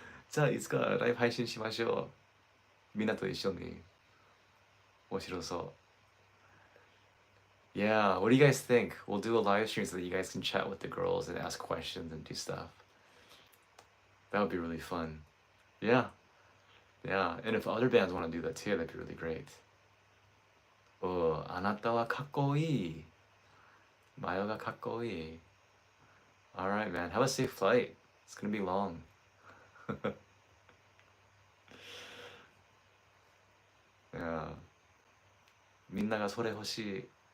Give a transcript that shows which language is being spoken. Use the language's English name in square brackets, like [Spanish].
[Japanese] じゃあいつかライブ配信しましょう。みんなと一緒に。面白そう。 [English] Yeah, what do you guys think? We'll do a live stream so that you guys can chat with the girls and ask questions and do stuff. That would be really fun. Yeah, yeah. And if other bands want to do that too, that'd be really great. [Japanese] Oh, あなたはかっこいい。マヨがかっこいい。 [English] Alright, man. Have a safe flight. It's gonna be long. [Japanese] いや、みんながそれ欲しい。